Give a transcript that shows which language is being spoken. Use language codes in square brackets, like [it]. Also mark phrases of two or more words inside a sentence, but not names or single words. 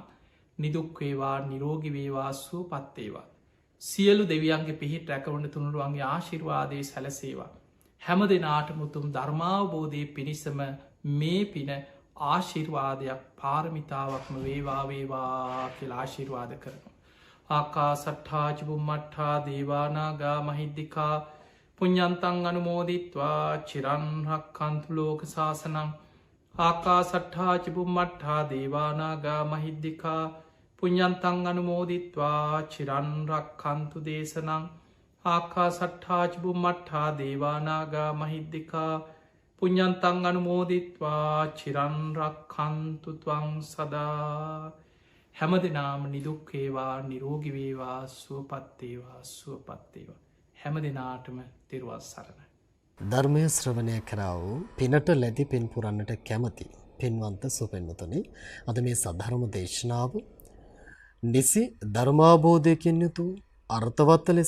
[si] නිදුක්වේවා නිරෝගිවේවා සූ පත්තේවා. සියලු දෙවියන්ගේ පිහිට රැකවුණ තුනුරුවන්ගේ ආශිර්වාදය සැලසේවා. හැම දෙනාට මුතුම් ධර්මාවබෝධය පිණිසම මේ පින ආශිර්වාදයක් පාරමිතාවක්ම වේවා කියලා ආශිර්වාද කරනවා. [pi] ආකා සට්ඨාජබුම්මට්ඨා දේවානාගා මහිද්දිකා පුඤ්ඤන්තං අනුමෝදිත්වා චිරන්හක් කන්තුලෝක ශාසනං ආකා සට්ඨාජබුම්මට්ඨා දේවානාගා මහිද්දිකා පුඤ්ඤන්තං අනුමෝදිත්වා චිරන්රක් කන්තු දේශනං ආකා සට්ඨාජබුම්මට්ඨා දේවානාගා මහිද්දිකා පුඤ්ඤන්තං අනුමෝදිත්වා චිරන්රක් කන්තුත්වං සදා. [si] හැම දෙනාම නිදුක්කේවා නිරෝගිවේවා සුවපත්තේවා සුවපත්තේවා. හැම දෙනාටම තෙරුවන් සරණයි. ධර්මය ශ්‍රවණය කරා වූ පිනට ලැබි පින් පුරන්නට කැමති පින්වන්ත සුපෙන්වතුනි, අද මේ සද්ධර්ම දේශනාව නිසි ධර්මාබෝධයකින් යුතු අර්ථවත් ලෙස